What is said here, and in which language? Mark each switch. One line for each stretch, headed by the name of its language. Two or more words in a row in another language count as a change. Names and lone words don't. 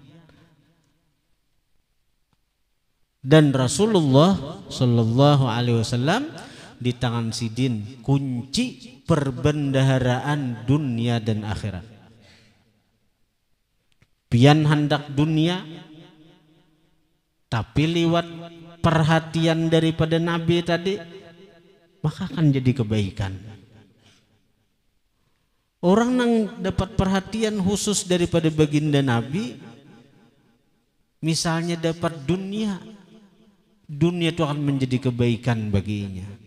Indonesian: Dan Rasulullah
Arabic: صلى الله عليه وسلم
Indonesian: di tangan sidin kunci perbendaharaan dunia dan akhirat. Pian hendak dunia, tapi lewat perhatian daripada Nabi tadi, maka akan jadi kebaikan. Orang yang dapat perhatian khusus daripada baginda Nabi, misalnya dapat dunia itu akan menjadi kebaikan baginya.